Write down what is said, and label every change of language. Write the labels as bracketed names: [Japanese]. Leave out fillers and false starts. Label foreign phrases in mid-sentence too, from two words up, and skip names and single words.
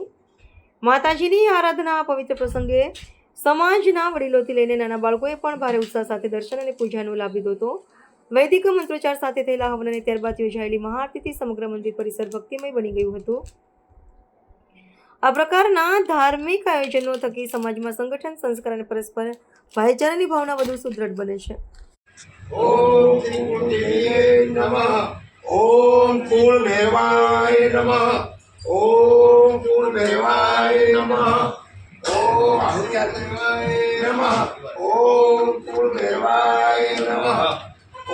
[Gujarati] માતાજીની આરાધના પવિત્ર પ્રસંગે સમાજના વડીલોથી લઈને નાના બાળકોએ પણ ભારે ઉત્સાહ સાથે દર્શન અને પૂજાનો લાભ લીધો હતો। વૈદિક મંત્રોચ્ચાર સાથે થયેલા હવન અને ત્યારબાદ યોજાયેલી મહાઆરતીથી સમગ્ર મંદિર પરિસર ભક્તિમય બની ગયું હતું। આ પ્રકારના ધાર્મિક આયોજનો થકી સમાજમાં સંગઠન, સંસ્કાર અને પરસ્પર ભાઈચારાની ભાવના વધુ સુદૃઢ બને છે। [Sanskrit] ओम कुलदेवाय नमः। ओम कुलदेवाय नमः। ओम कुलदेवाय नमः। ओम कुलदेवाय नमः। ओम कुलदेवाय नमः।